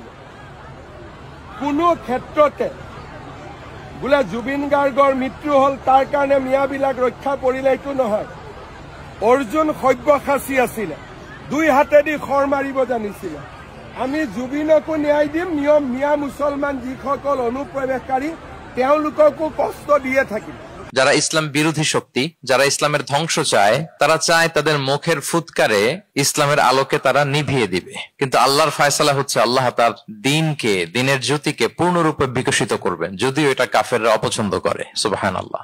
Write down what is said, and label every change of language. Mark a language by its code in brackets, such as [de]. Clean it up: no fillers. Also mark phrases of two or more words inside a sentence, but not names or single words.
[as] কোনো ক্ষেত্ৰতে বোলে জুবিন গাৰ্গৰ মৃত্যু হ'ল তাৰ কাৰণে মিয়াবিলাক ৰক্ষা পৰিলে এইটো নহয়। অৰ্জুন সব্যসাচী আছিলে, দুই হাতেদি খৰ মাৰিব জানিছিলে। আমি জুবিনকো ন্যায় দিম, নিয়ম মিয়া মুছলমান যিসকল অনুপ্ৰৱেশকাৰী তেওঁলোককো কষ্ট দিয়ে থাকিম। [bn] যারা ইসলাম বিরোধী শক্তি, যারা ইসলামের ধ্বংস চায়, তারা চায় তাদের মুখের ফুৎকারে ইসলামের আলোকে তারা নিভিয়ে দিবে। কিন্তু আল্লাহর ফয়সালা হচ্ছে আল্লাহ তার দিনকে, দিনের জ্যোতিকে পূর্ণরূপে বিকশিত করবেন, যদিও এটা কাফেররা অপছন্দ করে। সুবহানাল্লাহ।